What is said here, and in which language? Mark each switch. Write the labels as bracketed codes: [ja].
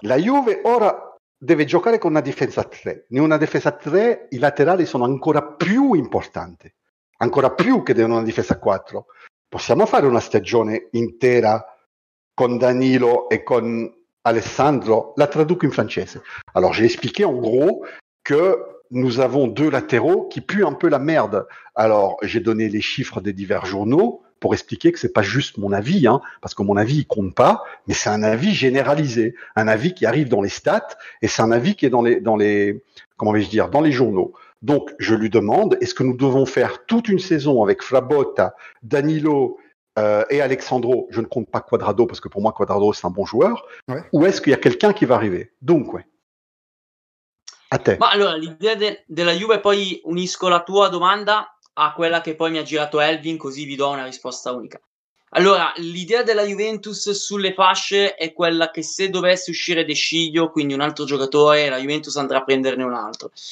[it] La Juve ora deve giocare con una difesa a 3. In una difesa a 3 i laterali sono ancora più importanti, ancora più che una difesa a 4. Possiamo fare una stagione intera con Danilo e con Alessandro? La traduco in francese. [fr] Alors j'ai expliqué en gros que nous avons 2 latéraux qui puent un peu la merde. Alors j'ai donné les chiffres des divers journaux pour expliquer que c'est pas juste mon avis, hein, parce que mon avis il compte pas, mais c'est un avis généralisé, un avis qui arrive dans les stats et c'est un avis qui est dans les comment vais-je dire, dans les journaux. Donc je lui demande, est-ce que nous devons faire toute une saison avec Frabotta, Danilo et Alexandro? Je ne compte pas Quadrado parce que pour moi Quadrado c'est un bon joueur. Ou est-ce qu'il y a quelqu'un qui va arriver? [it] Dunque, a te. Ma allora l'idea della Juve, poi unisco la tua domanda a quella che poi mi ha girato Elvin, così vi do una risposta unica. Allora, l'idea della Juventus sulle fasce è quella che se dovesse uscire De Sciglio, quindi un altro giocatore, la Juventus andrà a prenderne un altro.